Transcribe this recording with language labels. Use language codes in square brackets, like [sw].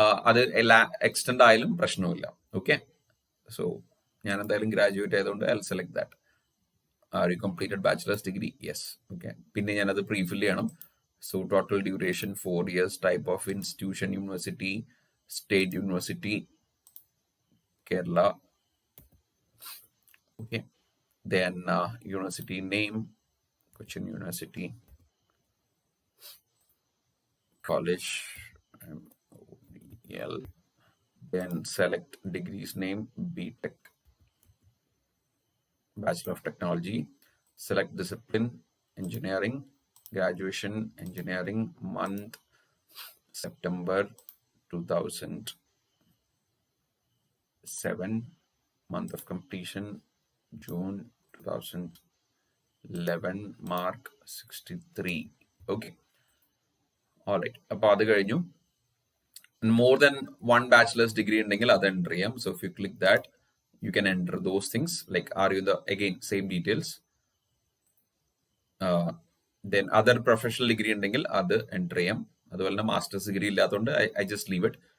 [ml] അത് എല്ലാ എക്സ്റ്റെൻഡ് ആയാലും പ്രശ്നമില്ല. ഓക്കെ, സോ ഞാൻ എന്തായാലും ഗ്രാജുവേറ്റ് ആയതുകൊണ്ട് [en] I will select that. Are you completed bachelor's degree? Yes. Okay, [ml] പിന്നെ ഞാനത് പ്രീഫിൽ ചെയ്യണം. [en] So total duration 4 years, type of institution university, state university, Kerala. Okay, then university name, Cochin University, college, MODL, then select degrees name, BTech, Bachelor of Technology, select discipline, engineering, graduation, engineering, month, September 2007, month of completion, June 2011, mark 63. Okay, all right. [ml] അപ്പോൾ അത് കഴിഞ്ഞു. [en] more than 1 bachelor's degree [ml] ഉണ്ടെങ്കിൽ അത് enter ചെയ്യാം. [en] So if you click that you can enter those things like are you the again same details. [ml] Then other professional degree ഉണ്ടെങ്കിൽ അത് enter ചെയ്യാം. അതുപോലെ തന്നെ മാസ്റ്റേഴ്സ് ഡിഗ്രി ഇല്ലാത്തതുകൊണ്ട് [en] I just leave it.